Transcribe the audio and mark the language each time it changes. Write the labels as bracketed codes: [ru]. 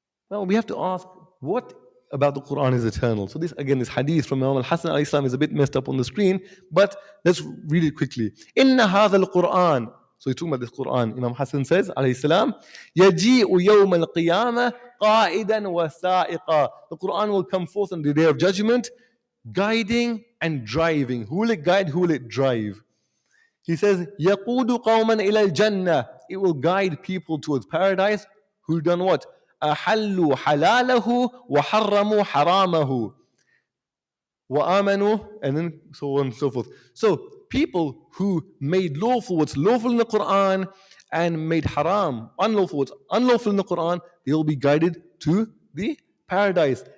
[en] Well, we have to ask, what about the Quran is eternal? So this again, this hadith from Imam al-Hasan al-Islam is a bit messed up on the screen, but let's read it quickly. [ar] Inna hadha al-Quran. [en] So he's talking about this Quran. Imam Hassan says, alayhi salam, [ar] yaji'u yawm al-qiyamah qa'idan wa sa'iqa. [en] The Quran will come forth on the day of judgment, guiding and driving. Who will it guide? Who will it drive? He says, [ar] يَقُودُ قَوْمًا إِلَى الْجَنَّةِ. [en] It will guide people towards paradise who done what? [ar] أَحَلُّوا حَلَالَهُ وَحَرَّمُوا حَرَامَهُ وَآمَنُوا, [en] and then so on and so forth. So people who made lawful what's lawful in the Quran and made haram, unlawful what's unlawful in the Quran, they will be guided to the paradise.